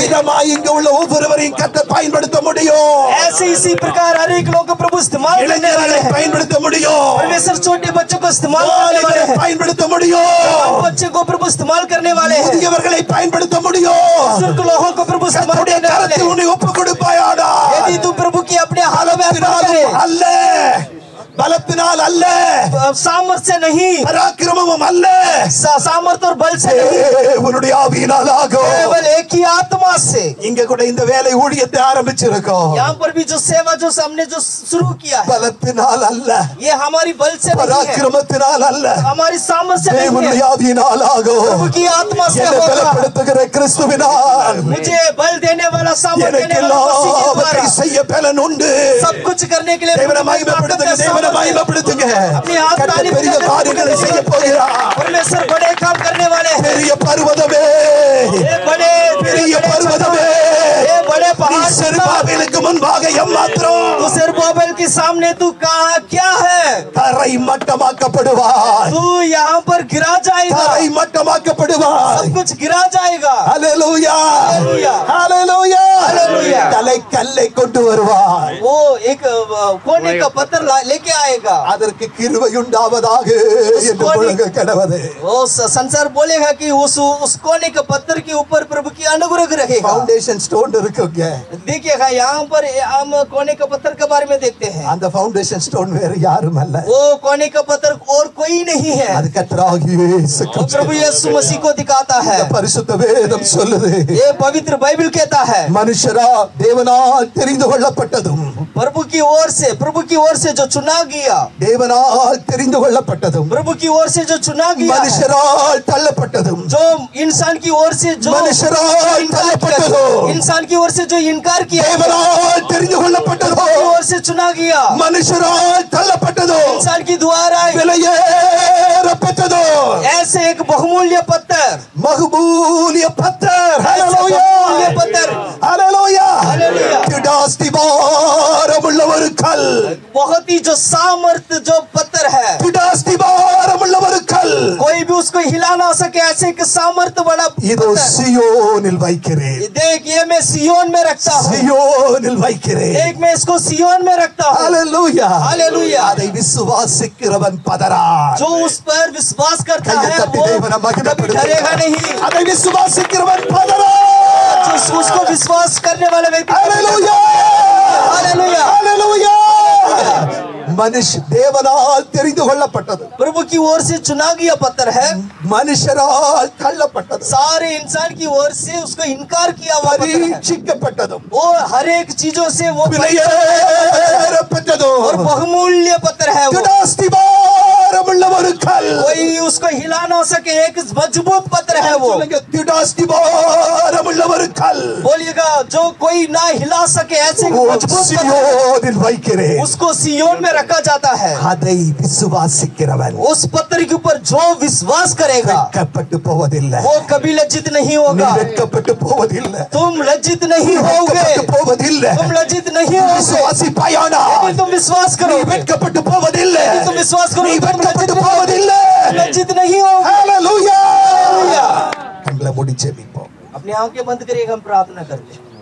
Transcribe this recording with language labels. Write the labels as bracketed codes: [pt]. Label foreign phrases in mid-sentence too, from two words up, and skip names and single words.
[ta] விதமாய் இங்க உள்ள ஒவ்வொருவரையும் கர்த்தர் பயன்படுத்த முடியும். [hi] ऐसे इसी प्रकार हर एक लोगों को प्रभु इस्तेमाल करने वाले [ta] இளைஞர்களை [hi] हैं। [ta] பயன்படுத்த முடியும். [hi] परमेश्वर छोटे बच्चों को इस्तेमाल करने वाले [ta] வாலிபரை [hi] हैं, [ta] பயன்படுத்த முடியும். [hi] बच्चे को प्रभु इस्तेमाल करने वाले हैं, [ta] முதியவர்களை பயன்படுத்த முடியும். [hi] बुजुर्ग लोगों को प्रभु इस्तेमाल [ta] கர்த்தருடைய [hi] करने वाले [ta] கரத்தில் [hi] हैं। [ta] உன்னை ஒப்பு கொடுப்பாயாடா. [hi] यदि तू प्रभु की अपने हाथों में अर्पण करे, [ta] அல்ல பலத்தினால் அல்ல, [hi] सामर्थ से नहीं, [ta] பராக்கிரமமும் அல்ல, [hi] सामर्थ और बल से नहीं, [ta] தேவனுடைய ஆவியினால் ஆகும். [hi] केवल एक ही आत्मा से. [ta] இங்க கூட இந்த வேலை ஊழியத்தை ஆரம்பிச்சிருக்கோம். [hi] यहाँ पर भी जो सेवा जो हमने जो शुरू किया है, [ta] பலத்தினால் அல்ல, [hi] ये हमारी बल से नहीं है, [ta] பராக்கிரமத்தினால் அல்ல, [hi] हमारी सामर्थ से नहीं [ta] தேவனுடைய [hi] है, [ta] ஆவியினால் ஆகும். [hi] प्रभु की आत्मा से [ta] என்னை [hi] होगा. [ta] பலப்படுத்துகிற கிறிஸ்துவினால் [hi] मुझे बल देने वाला, सामर्थ [ta] எனக்கு [hi] देने वाला मसीह के [ta] எல்லாவற்றை [hi] द्वारा [ta] செய்ய பலன் உண்டு. [hi] सब कुछ करने के लिए [ta] தேவனை [hi] मुझे [ta] மகிமைப்படுத்துங்க, [hi] ताकत है, [ta] தேவனை [hi] सामर्थ है. [ta] மகிமைப்படுத்துங்க. [hi] अपनी हाथ [ta] கர்த்தர் [hi] तारीफ [ta] பெரிய [hi] करके [ta] காரியங்களை செய்ய போகிறார். [hi] परमेश्वर बड़े काम करने वाले हैं. [ta] பெரிய பர்வதமே, [hi] ये बड़े [ta] பெரிய பர்வதமே, [hi] ये बड़े [ta] நீ [hi] पहाड़ [ta] செருபாபேலுக்கு முன்பாக எம்மாத்திரம் [hi] तू सेरुब्बाबेल के सामने तू कहा क्या है? [ta] தரை மட்டமாக்கப்படுவாய், [hi] तू यहाँ पर गिरा जाएगा, [ta] தரை மட்டமாக்கப்படுவாய். [hi] सब कुछ गिरा जाएगा. [ta] ஹalleluya, ஹalleluya, ஹalleluya. ஹalleluya. தலை கல்லை கொண்டு வருவாய், [hi] वो एक कोने का पत्थर लेके आएगा. [ta] அதற்கு கிருபை உண்டாவதாக என்று முழங்க கடவது. [hi] वो संसार बोलेगा कि उस कोने के पत्थर के ऊपर प्रभु की अनुग्रह रहेगा. [en] foundation stone [ta] இருக்குங்க, [hi] देखिएगा यहाँ पर हम कोने का पत्थर के बारे में देखते हैं. [ta] அந்த [en] foundation stone [ta] வேற யாரும் அல்ல, [hi] वो कोने का पत्थर और कोई नहीं है, [ta] அது கர்த்தராகிய இயேசு [hi] वो [ta] கிறிஸ்து. [hi] प्रभु यीशु मसीह को दिखाता है. [ta] இந்த பரிசுத்த வேதம் சொல்லுது, [hi] ये पवित्र बाइबल कहता है [ta] மனுஷரா தேவனால் தெரிந்து கொள்ளப்பட்டதும், [hi] प्रभु की ओर से जो चुना गया, [ta] தேவனால் தெரிந்து கொள்ளப்பட்டதும், [hi] प्रभु की ओर से जो चुना गया है, [ta] மனுஷரால் தள்ளப்பட்டதும், [hi] जो इंसान की ओर से जो [ta] மனுஷரால் [hi] इनकार किया, [ta] தள்ளப்பட்டதும், [hi] इंसान की ओर से जो इनकार किया, [ta] தேவனால் தெரிந்து [hi] की [ta] கொள்ளப்பட்டதும், [hi] ओर से चुना गया, [ta] மனுஷரால் தள்ளப்பட்டதும், [hi] इंसान की द्वारा [ta] விலையேறப்பட்டதும், [hi] ऐसे एक बहुमूल्य पत्थर, बहुमूल्य पत्थर. ऐसे [ta] ஹalleluya, [hi] बहुमूल्य पत्थर, [ta] ஹalleluya. ஹalleluya. திடாஸ்திபாரமுள்ள ஒரு கல், [hi] बहुत ही जो सामर्थ जो पत्थर है, [ta] திடாஸ்திபாரமுள்ள ஒரு கல், [hi] कोई भी उसको हिला ना सके, ऐसे एक सामर्थ बड़ा [ta] இதோ [hi] पत्थर. [ta] சியோனில் வைக்கிறேன், [hi] देख ये मैं सियोन में रखता हूँ, [ta] சியோனில் வைக்கிறேன். [hi] देख मैं इसको सियोन में रखता हूँ. [ta] ஹalleluya, [hi] हालेलुया. [ta] அதை விசுவாசிக்கிறவன் பதறான். [hi] जो उस पर विश्वास करता [ta] கையை [hi] है [ta] தட்டி [hi] वो [ta] தேவனை [hi] कभी [ta] மகிமைப்படுத்து. [hi] डरेगा नहीं. [ta] அதை விசுவாசிக்கிறவன் பதறான். [hi] जो उसको विश्वास करने वाले व्यक्ति [ta] ஹalleluya, [hi] हालेलुया. [ta] ஹalleluya. மனுஷ தேவனால் தெரிந்து கொள்ளப்பட்டது, [hi] प्रभु की ओर से चुना गया पत्थर है, [ta] மனுஷரால் தள்ளப்பட்டது, [hi] सारे इंसान की ओर से उसको इनकार किया हुआ पत्थर है. [ta] பரீட்சிக்கப்பட்டதும், [hi] वो हर एक चीजों से वो [ta] விலையேறப்பட்டதும், [hi] और बहुमूल्य पत्थर है. वो [ta] திடாஸ்திபாரமுள்ள ஒரு கல். [hi] कोई उसको हिला ना सके, एक मजबूत पत्थर है वो. [ta] சொல்லுங்க, திடாஸ்திபாரமுள்ள ஒரு கல். [hi] बोलिएगा जो कोई ना हिला सके, ऐसे एक [ta] ஓ, [hi] मजबूत पत्थर, [ta] சியோனில் வைக்கிறேன். [hi] उसको सियोन में रखा जाता है. [ta] அதை விசுவாசிக்கிறவன் [hi] उस पत्थर के ऊपर जो विश्वास करेगा [ta] வெட்கப்பட்டு போவதில்லை, [hi] वो कभी लज्जित नहीं [ta] நீ [hi] होगा. [ta] வெட்கப்பட்டு போவதில்லை, [hi] तुम लज्जित नहीं होगे, [ta] வெட்கப்பட்டு போவதில்லை. [hi] तुम लज्जित नहीं होगे. [ta] விசுவாசிப்பாயானால் [hi] यदि तुम विश्वास [ta] நீ [hi] करो, [ta] வெட்கப்பட்டு போவதில்லை, [hi] यदि तुम विश्वास करो, [ta] நீ [hi] तुम [ta] வெட்கப்பட்டு [hi] लज्जित [ta] போவதில்லை. [hi] लज्जित नहीं होगे. [ta] ஹalleluya. கண்களை மூடி ஜெபிப்போம். [hi] अपनी आंखें बंद करिए, हम प्रार्थना करते हैं.